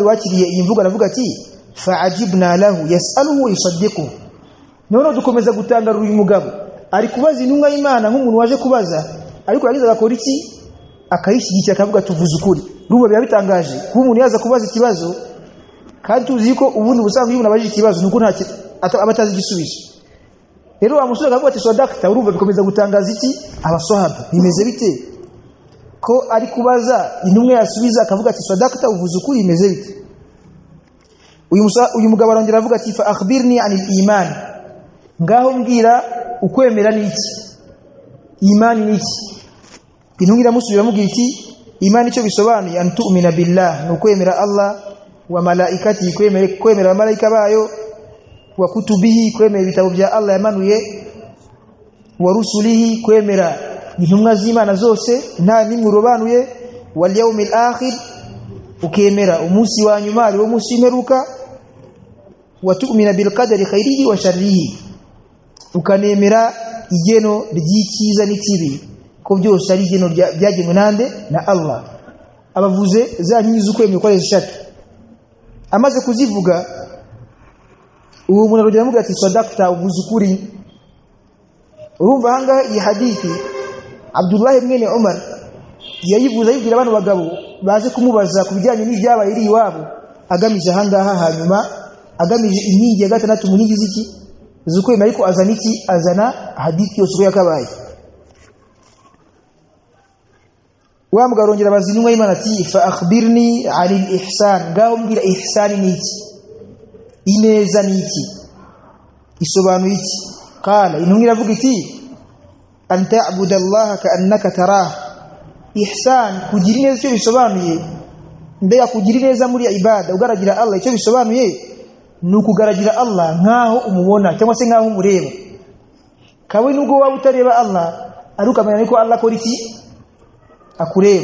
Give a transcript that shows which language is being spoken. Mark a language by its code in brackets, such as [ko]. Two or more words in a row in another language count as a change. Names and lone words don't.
[rw] wakiriye iyi mvugo aravuga ati [ar] فعجبنا له يسأله ويصدقه [rw] none dukomeza gutangarura uyu mugabo ari kubaza intumwa y'Imana nk'umuntu waje kubaza ariko yagize agakora iki akayishyigikira akavuga tuvuze ukuri ruba birabitangaje kuba umuntu yaza kubaza ikibazo kandi tuzi ko ubundi busanzwe umuntu abaje ikibazo nuko nta abatazi igisubizo rero amusura akavuga ati sadaqta urumva bikomeza gutangaza iki abaswahaba bimeze bite ko ari kubaza intumwe yasubiza akavuga ati sadaqta uvuze ukuri imeze bite. Uyu mugabo arongera avuga ati [ar] فأخبرني عن الإيمان, [rw] ngaho mbwira ukwemera niki, imani niki. Intumwe iramusubira amugira iti imani cyo bisobanuye [ar] أن تؤمن بالله, [rw] nukwemera Allah, [ar] وملائكته, [rw] kwemera malaika bayo, [ar] وكتبه, [rw] kwemera ibitabo bya Allah yamanuye, [ar] ورسله, [rw] kwemera intumwa z'Imana zose nta nimwe urobanuye, [ar] واليوم الآخر, [rw] ukemera umunsi wa nyuma ari wo munsi w'imperuka, [ar] وتؤمن بالقدر خيره وشره, [rw] ukanemera igeno ry'icyiza n'ikibi ko byose ari igeno byagenwe nande na Allah. Abavuze za nyinyi z'ukwemera kwa eshatu, amaze kuzivuga uwo umuntu arongera amugira ati sadaqta uvuze ukuri. Urumva hanga iyi hadithi Abdullah ibn Umar yayivuza yibwira abantu bagabo baze kumubaza kubijyanye n'ibyabaye iri iwabo, agamije hangaha hanyuma agamije inkingi ya gatandatu mu nkingi ziki zukwemera, ariko azana iki, azana hadithi yose yakabaye. Wa mugarongera bazinwa Imana ati [ar] فأخبرني عن الإحسان, [rw] ngaho mbwira ihsan niki, ineza niki, isobanuye iki. Qala, intumwe iravuga iti [ar] أن تعبد الله كأنك تراه. [rw] Ihsan kugira neza cyo bisobanuye, mbega kugira neza muri ibada ugaragira Allah icyo bisobanuye nukugaragira Allah nkaho umubona cyangwa se nkaho umureba. Kawe nubwo waba utareba Allah aruka amenya ko Allah akora iki, akureba.